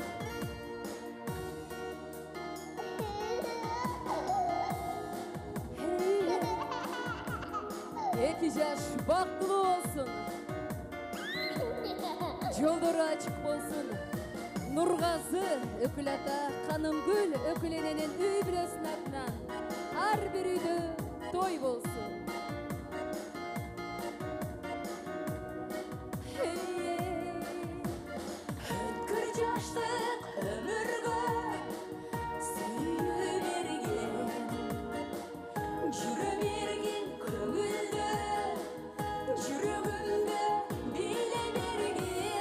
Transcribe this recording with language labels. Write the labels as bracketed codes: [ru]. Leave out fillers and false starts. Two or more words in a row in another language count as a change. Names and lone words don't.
[ky] Эки жаш бактылуу болсун. Жолдору ачык болсун. Нургазы Өкүл ата Канымгүл Өкүлененин үй бүлөсүнүн атынан той болсун. [kk] Өткір жаштық өмірге сүйе берген, жүре берген көңілді, жүрегімді биле берген.